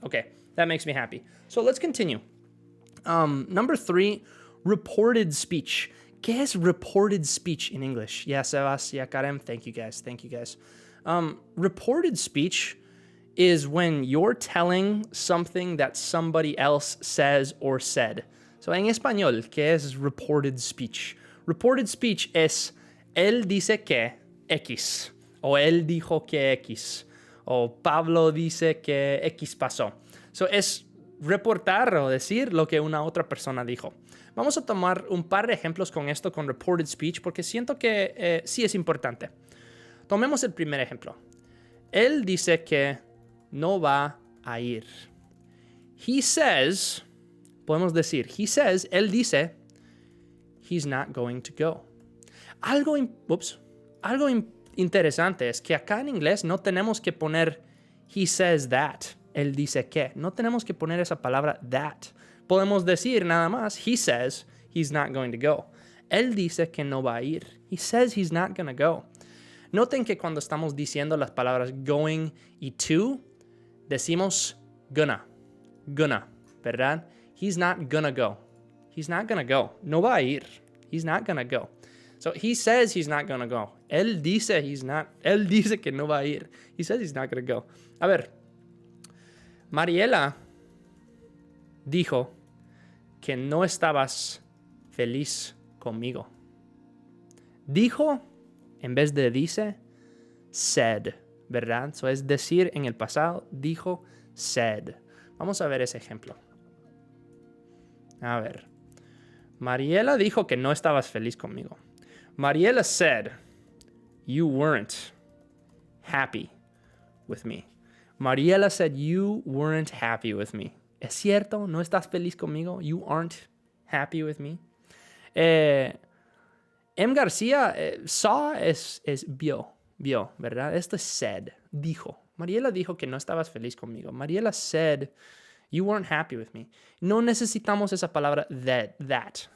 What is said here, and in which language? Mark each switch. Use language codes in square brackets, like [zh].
[en] Okay, that makes me happy. So let's continue. Number 3, reported speech. [es] ¿Qué es [en] reported speech in English? Yeah, Sebas, yeah, Karen. Thank you guys. Reported speech is when you're telling something that somebody else says or said. [es] So, en español, ¿qué es reported speech? Reported speech es él dice que X, o él dijo que X, o Pablo dice que X pasó. So, es reportar o decir lo que una otra persona dijo. Vamos a tomar un par de ejemplos con esto, con reported speech, porque siento que sí es importante. Tomemos el primer ejemplo. Él dice que no va a ir. [en] He says, [es] podemos decir, él dice, [en] he's not going to go. [es] Algo interesante es que acá en inglés no tenemos que poner [en] he says that. [es] Él dice que. No tenemos que poner esa palabra that. Podemos decir nada más, [en] he says he's not going to go. [es] Él dice que no va a ir. [en] He says he's not going to go. [es] Noten que cuando estamos diciendo las palabras going y to, decimos gonna, ¿verdad? [en] He's not gonna go. [es] No va a ir. [en] He's not gonna go. So he says he's not gonna go. [es] Él dice que no va a ir. [en] He says he's not gonna go. [es] A ver, Mariela dijo que no estabas feliz conmigo. Dijo, en vez de dice, said, ¿verdad? So es decir en el pasado, dijo, said. Vamos a ver ese ejemplo. A ver. Mariela dijo que no estabas feliz conmigo. [en] Mariela said, you weren't happy with me. Mariela said, you weren't happy with me. [es] ¿Es cierto? ¿No estás feliz conmigo? [en] You aren't happy with me. M. [es] García, saw es vio, ¿verdad? Esto es said, dijo. Mariela dijo que no estabas feliz conmigo. [en] Mariela said, you weren't happy with me. [es] No necesitamos esa palabra that.